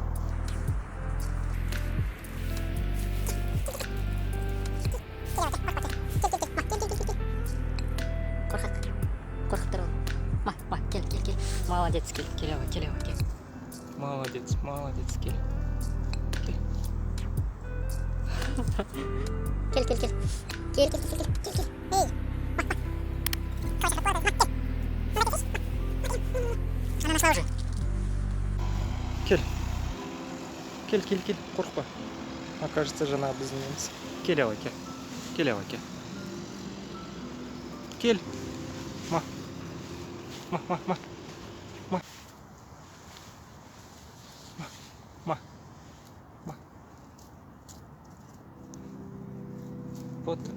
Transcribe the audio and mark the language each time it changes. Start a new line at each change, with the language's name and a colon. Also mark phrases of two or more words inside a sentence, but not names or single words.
Kazakh: Қорқып тұр ол. Кел. Молодец, кел. Молодец, кел. Кел.
Russian: Эй. Она нашла уже.
Kazakh: Кел. Қорқпа. Кажется, жаңағы біздің емес. Кел. Кел. Ма. Вот.